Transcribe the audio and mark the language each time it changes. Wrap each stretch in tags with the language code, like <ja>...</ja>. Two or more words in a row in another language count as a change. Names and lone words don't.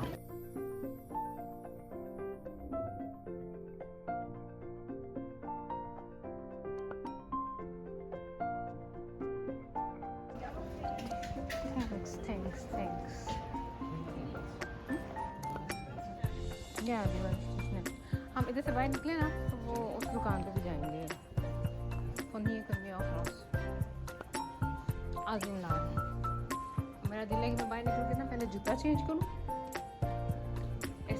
<en>Thanks. Yeah,</en> <hi>हम इधर से बाहर निकले ना तो वो उस दुकान पे भी जाएंगे।</hi> <de>Von hier können wir auch raus.</de> <hi>आज मेरा दिल है कि मैं बाहर निकल के ना पहले जूता चेंज करूँ</hi>